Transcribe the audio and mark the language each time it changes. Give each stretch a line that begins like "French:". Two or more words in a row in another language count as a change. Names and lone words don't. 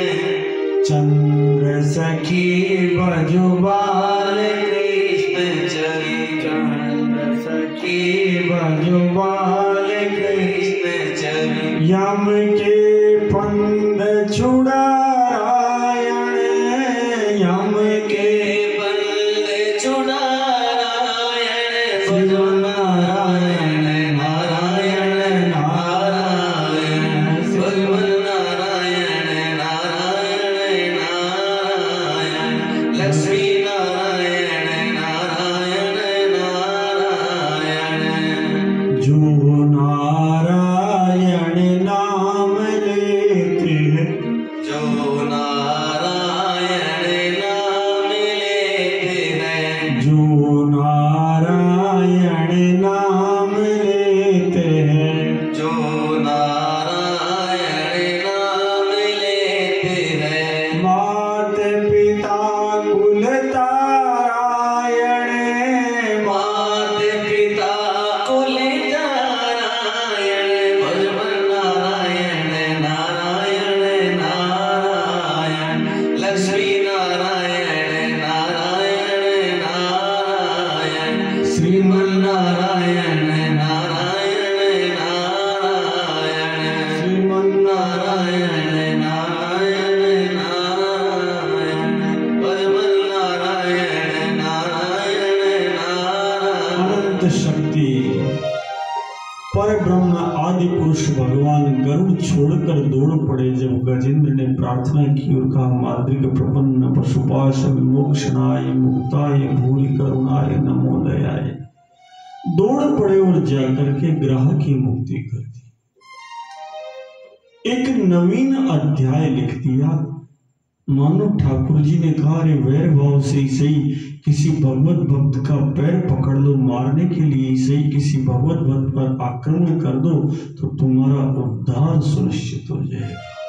Hindi: चंद्र सखी ब्रजबाल कृष्ण चली चंद्र सखी ब्रजबाल कृष्ण चली यम के फंद छुड़ारायण यम के बंद छुड़ारायण भजो नारायण नारायण नारायण भजो नारायण नारायण नारायण लक्ष्मी नारायण नारायण नारायण जो नारायण नाम लेते हैं जो नारायण नाम लेते हैं जो नारायण नाम लेते हैं जो नारायण नाम लेते हैं मात पिता कुल तारायण मात पिता कुल तारायण भजमन नारायण नारायण नारायण लक्ष्मी नारायण नारायण नारायण श्रीमन नारायण नारायण नारायण श्रीमन नारायण नारायण नारायण भजमन नारायण नारायण नारायण अनंत शक्ति पर ब्रह्म आदि पुरुष भगवान गरुड़ छोड़कर दौड़ पड़े जब गजेंद्र ने प्रार्थना की और कहा
Sanskrit: माद्रिक प्रपन्न पशुपाश विमोक्षणाय मुक्ताय भूरि करुणाय नमो दयाय
Hindi: दौड़ पड़े और जाकर के ग्राह की मुक्ति कर दी। एक नवीन अध्याय लिख दिया। मानो ठाकुर जी ने कहा अरे वैर भाव से ही सही किसी भगवत भक्त का पैर पकड़ लो, मारने के लिए सही किसी भगवत भक्त पर आक्रमण कर दो तो तुम्हारा उद्धार सुनिश्चित हो जाएगा।